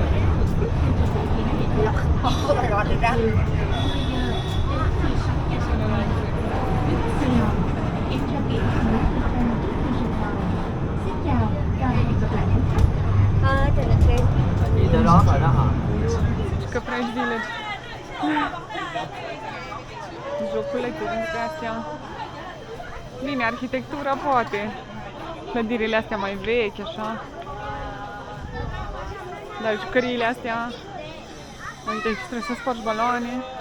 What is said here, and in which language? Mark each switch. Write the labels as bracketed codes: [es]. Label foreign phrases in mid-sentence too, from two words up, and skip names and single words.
[vi] lọt được ra. Chị tới đó rồi đó hả? [ro] Căpreș Village. Joculețe dintre astea. Bine, arhitectura poate. Clădirile astea mai vechi, așa. Dar jucăriile astea... Uite, trebuie să spargi baloane.